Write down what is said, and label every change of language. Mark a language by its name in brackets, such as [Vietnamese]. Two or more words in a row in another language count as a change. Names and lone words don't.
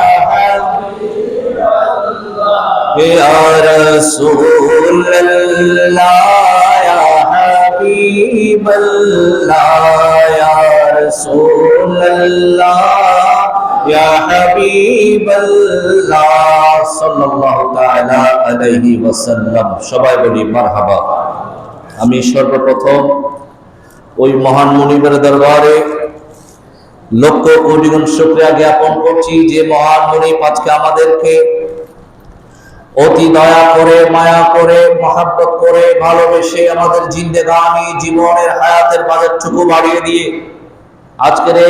[Arabic] یا رسول اللہ یا حبیب اللہ یا رسول اللہ یا حبیب اللہ صلی اللہ تعالی علیہ وسلم [Bangla] সবাই বলি মারহাবা আমি সর্বপ্রথম ওই মহান মুনিবের দরবারে লক্ষ কোটি গুণ শুকরিয়া জ্ঞাপন করছি যে মহান মুনিব আজকে আমাদেরকে অতি দয়া করে মায়া করে মহব্বত করে ভালোবেসে আমাদের জিন্দেগানি জীবনের হায়াতের বাজেটটুকু বাড়িয়ে দিয়ে আজকের এই